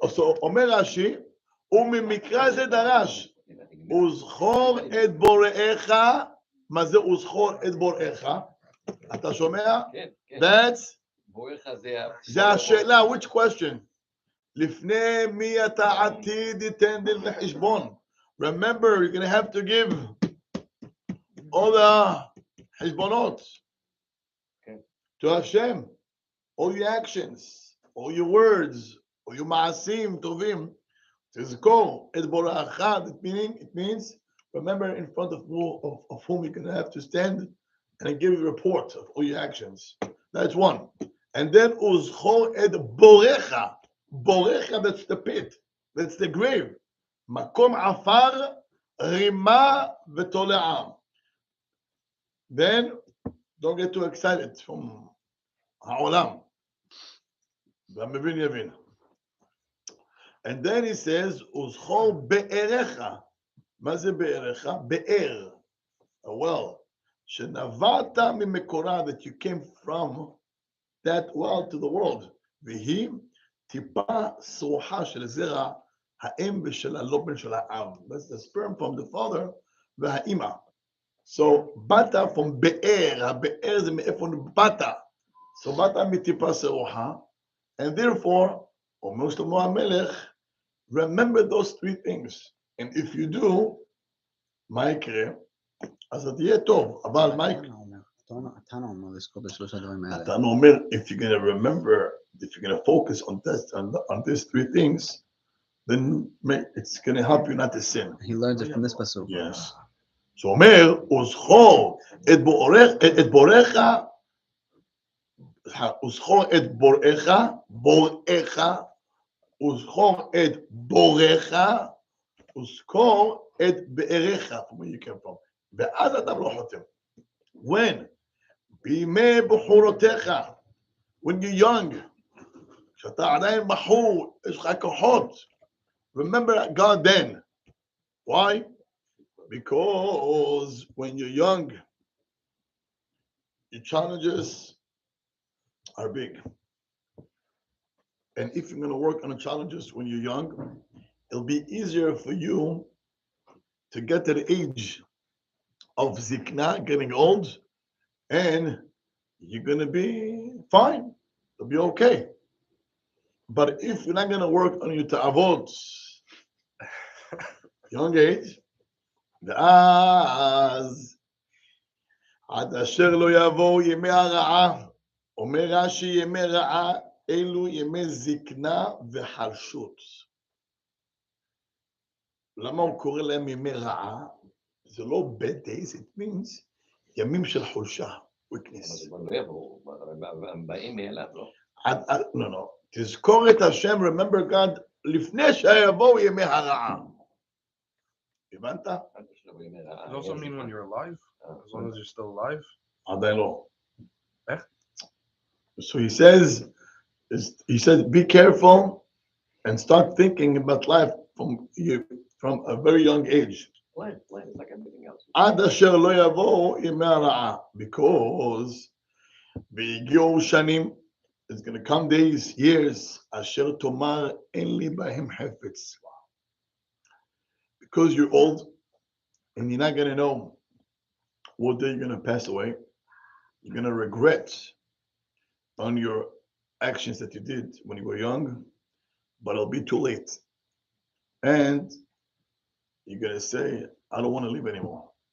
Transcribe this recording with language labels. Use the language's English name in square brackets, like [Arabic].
[Hebrew] So Omer Rashi, וממקרא זה דרש, וזכור את בוראיך. מה זה וזכור את בוראיך? אתה שומע? [English] That's, [Hebrew] זה השאלה, [English] which question? [Hebrew] לפני מי אתה עתיד ייתן דין וחשבון. [English] Remember, you're going to have to give all the חשבונות to Hashem, all your actions, all your words, all your מעשים טובים. [Hebrew] תזכור את בוראך, [English] it means remember in front of whom you're going to have to stand and give a report of all your actions. That's one. And then [Hebrew] uzchor et borecha. [English] Borecha, that's the pit, that's the grave. [Hebrew] Makom afar rima v'tole'am. [English] Then don't get too excited from ha'olam. [Hebrew] והמבין יבין. [English] And then he says, [Hebrew] uzchor be'erecha. מה זה be'erecha? [English] Be'er, a well. [Hebrew] שנבעת ממקורה, [English] that you came from that well to the world. [Hebrew] והיא טיפה סרוחה של זרע האם ושל הלובן של האב. [English] That's the sperm from the father והאימא. So, באת from be'er. [Hebrew] הבאר זה מאיפה באת. So, באת מטיפה סרוחה. [English] And therefore, אומר שלמה המלך, remember those 3 things. And if you do, [Hebrew] מה יקרה? אז זה יהיה טוב. אבל מה יקרה? התנא אומר לזכור ב3 הדברים האלה. התנא אומר, [English] if you're going to remember, if you're going to focus on this, on these 3 things, then it's going to help you not to sin. He learns it from this pasuk. Yes. [Hebrew] So אומר, וזכור את בורך, וזכור את בורך, בורך, וזכור את בורך, וזכור את באריך, from where you came from. ואז אתה לא חותם. [English] When? [Hebrew] בימי בחורותיך, [English] when you're young, [Hebrew] כשאתה עדיין בחור, יש לך כוחות. [English] Remember God then. Why? Because when you're young, your challenges are big. And if you're going to work on the challenges when you're young, it'll be easier for you to get to the age of zikna, getting old, and you're going to be fine. It'll be okay. But if you're not going to work on your ta'avot, young age, [Hebrew] ואז עד אשר לא יבואו ימי הרעה, אומר רש"י ימי רעה, אלו ימי זקנה וחלשות. למה הוא קורא להם ימי רעה? זה לא [English] bad days, it means [Hebrew] ימים של חולשה, [English] weakness. [Hebrew] הם באים מאליו, לא? לא. תזכור את השם, [English] remember God, [Hebrew] לפני שיבואו ימי הרעה. הבנת? [English] Does it also mean when you're alive? As long as you're still alive? [Hebrew] עדיין לא. איך? [English] So he says, be careful and start thinking about life from a very young age. Life is like everything else. [Hebrew] עד אשר לא יבואו ימי הרעה. [English] Because [Hebrew] והגיעו שנים, [English] it's going to come days, years, [Hebrew] אשר תאמר אין לי בהם חפץ. [English] Because you're old and you're not going to know what day you're going to pass away. You're going to regret on your actions that you did when you were young, but it'll be too late. And you're going to say, I don't want to live anymore.